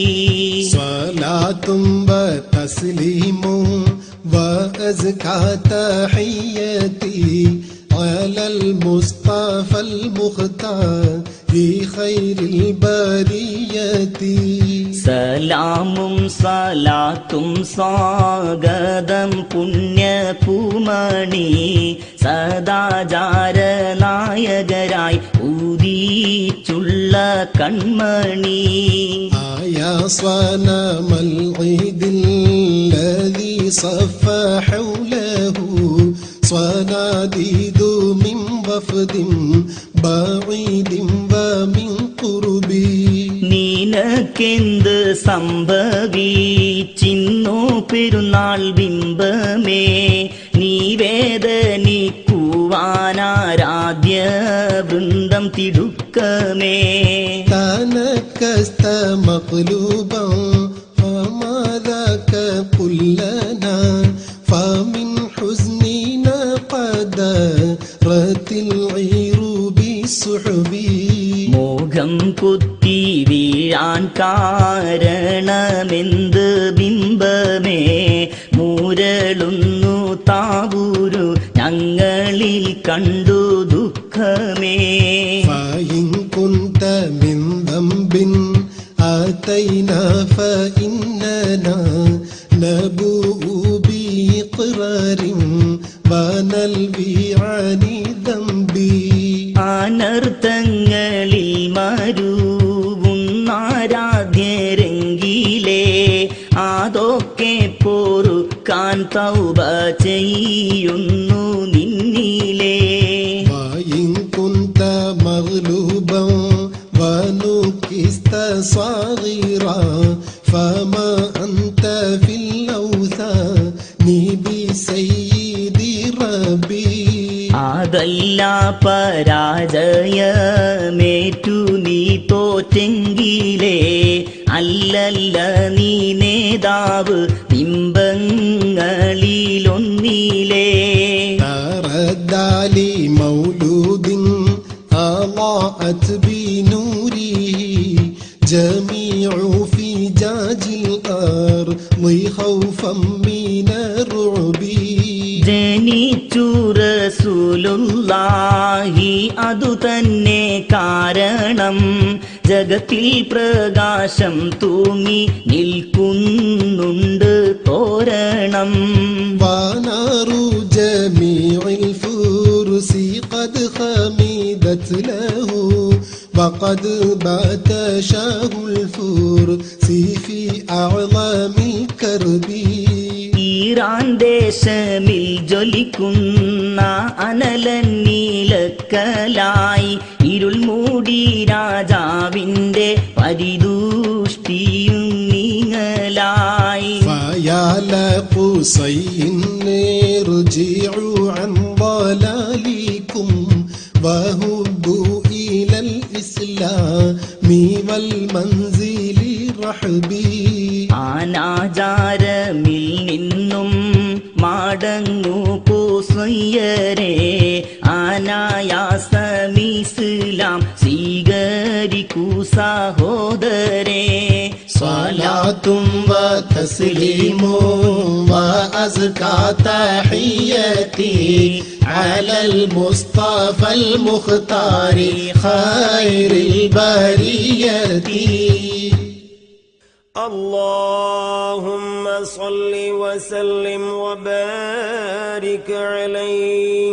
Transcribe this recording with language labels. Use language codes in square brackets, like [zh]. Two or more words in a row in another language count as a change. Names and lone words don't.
[ar] صلاة وتسليم وأزكى تحية على المصطفى المختار خير البرية. [ml] സലാമും സലാത്തും സ്വാഗതം പുണ്യപൂമണി സദാചാര നായകരായി ഊതി സ്നേഹിച്ചുള്ള കൺമണി [ar] يا صنم العيد الذي صف حوله صناديد من وفد بعيد ومن قرب [ml] നിനക്കെന്ത് സംഭവിച്ചിന്നു പെരുന്നാൾ ബിംബമേ നീ വേദനിക്കുവാനാരാധ്യ വൃന്ദം തിടുക്കമേ [ar] تنكست مقلوبا فما ذاك قل لنا فمن حزننا قد رت العير بسحبي [ml] മോഹം കുത്തി വീഴാൻ കാരണമെന്ത് ബിംബമേ മൂരളുന്നു താവൂരു ഞങ്ങളിൽ കണ്ടു ദുഃഖമേ [ar] فإن كنت من ذنب آتينا فإننا نبوء بإقرار ونلوي عن ذنبي [ml] അനർത്ഥങ്ങളിൽ മരുവുന്നാരാധ്യരെങ്കിലേ അതൊക്കെ പൊറുക്കാൻ തൗബ ചെയ്യുന്നു നിന്നിലേ [ar] وإن كنت مغلوبا ونكست صغيرا فما أنت في الأوثان بسيد ربي [ml] അതല്ല പരാജയമേറ്റു നീ തോറ്റെങ്കിലേ അല്ലല്ല നീ നേതാവ് ബിംബങ്ങളിലൊന്നിലേ [ar] تردى لمولود أضاءت بنوره جميع فجاج الأرض خوفا من الرعب [ml] ജനിച്ചു റസൂലുള്ളാഹി അതു തന്നെ കാരണം ജഗത്തിൽ പ്രകാശം തൂങ്ങി നിൽക്കുന്നുണ്ട് തോരണം [ar] ونار جميع الفرس قد خمدت له وقد بات شاه الفرس في أعظم الكرب [ml] ഈറാൻ ദേശമിൽ ജ്വലിക്കുന്ന അനലൻ നീലക്കലായി ഇരുൾ മൂടി രാജാവിന്റെ പരിദൂഷ്ടിയും നീങ്ങലായി [ar] فيا لقصي ارجعوا عن ضلالكم وهبوا إلى الإسلام والمنزل رحبي [ml] അനാചാരമിൽ നിന്നും മടങ്ങൂ പൂസയ്യരെ അനായാസമിസ്ലാം സ്വീകരിക്കൂ സഹോദരേ [ar] صلاة وتسليم وأزكى تحياتي على المصطفى المختار خير البرية اللهم صل وسلم وبارك عليه.